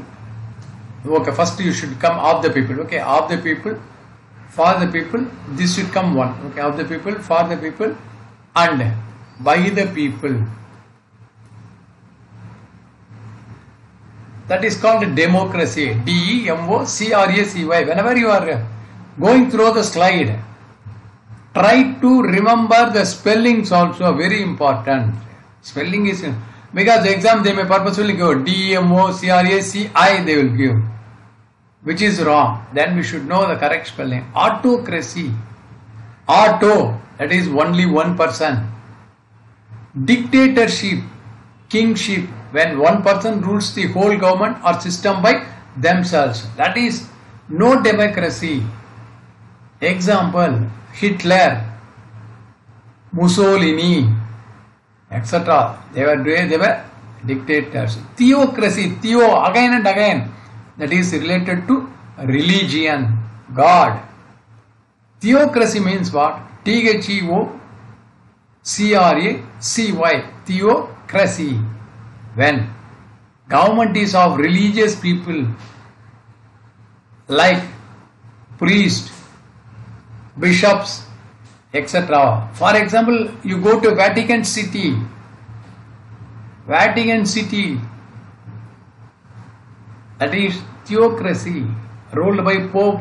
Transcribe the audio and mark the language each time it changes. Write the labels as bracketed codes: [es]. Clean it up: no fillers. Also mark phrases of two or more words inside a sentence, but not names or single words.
[en] Okay, first you should come of the people. Okay, of the people. For the people. This should come one. Okay, of the people. For the people. And by the people. That is called democracy. D-E-M-O-C-R-A-C-Y. Whenever you are going through the slide, try to remember the spellings also. Very important. Spelling is, because the exam they may purposefully go D-E-M-O-C-R-A-C-I they will give, which is wrong. Then we should know the correct spelling. Autocracy. Auto, that is only one person. Dictatorship, kingship, when one person rules the whole government or system by themselves. That is no democracy. Example, Hitler, Mussolini, etc. They were dictators. Theocracy, theo, again and again. That is related to religion, God. Theocracy means what? T-H-E-O-C-R-A-C-Y. Theocracy. When government is of religious people like priests, bishops, etc. For example, you go to Vatican City. Vatican City, that is theocracy, ruled by Pope.